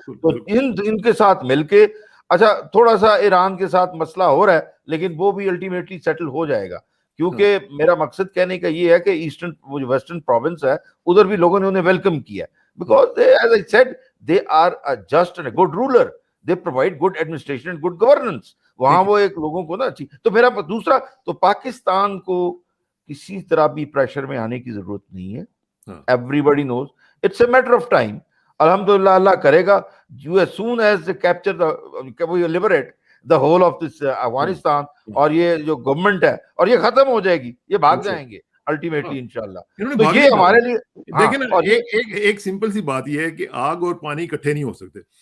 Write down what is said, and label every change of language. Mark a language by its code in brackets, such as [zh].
[ur] تو ان کے ساتھ مل کے, اچھا تھوڑا سا ایران کے ساتھ مسئلہ ہو رہا ہے, لیکن وہ بھی الٹیمیٹلی سیٹل ہو جائے گا, کیونکہ میرا مقصد کہنے کا یہ ہے کہ ایسٹرن ویسٹرن پروونس ہے, ادھر بھی لوگوں نے انہیں ویلکم کیا, [en] because they, as I said, they are a just and a good ruler. They provide good administration and good governance. [ur] وہاں وہ ایک لوگوں کو نا اچھی. تو میرا دوسرا, تو پاکستان کو کسی طرح بھی پریشر میں آنے کی ضرورت نہیں ہے. [en] Everybody knows it's a matter of time. [ur] الحمدللہ اللہ کرے گا, [en] as soon as they capture we liberate the whole of this [ur] Afghanistan, اور یہ جو گورنمنٹ ہے اور یہ ختم ہو جائے گی, یہ بھاگ جائیں گے الٹیمیٹلی انشاءاللہ. تو یہ ہمارے لیے دیکھیں نا, ایک سمپل سی بات یہ ہے کہ آگ اور پانی اکٹھے نہیں ہو سکتے.